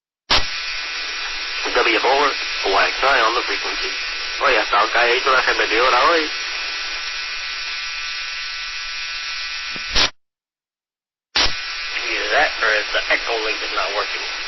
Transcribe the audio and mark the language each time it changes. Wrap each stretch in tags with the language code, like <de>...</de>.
<en>W4, white side on the frequency.</en> <es>Oye, hasta acá hizo la repetidora hoy.</es> <en>Either that or is the echo link is not working.</en>